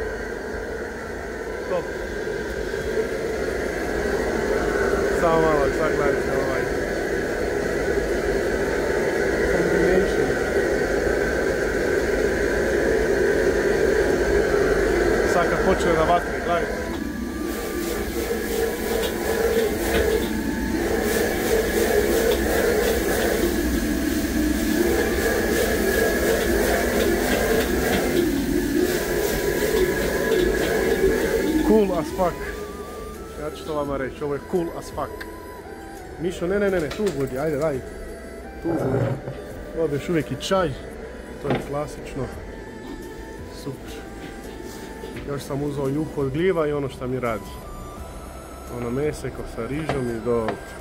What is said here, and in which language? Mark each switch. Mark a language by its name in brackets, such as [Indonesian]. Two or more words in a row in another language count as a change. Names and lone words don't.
[Croatian] Top. Samo malo, sad gledajte ovaj. Combination. Sad kad počne na vatri, gledajte. [English] Cool as fuck. [Croatian] Ja ću to vama reći, ovo je [English] cool as fuck. [Croatian] Mišo, ne, tu budi, ajde, daj. Tu budi. Dobiješ uvijek i čaj. To je klasično. Super. Još sam uzeo juhu od gljiva i ono što mi radi. Ono meseko sa rižom i dobro.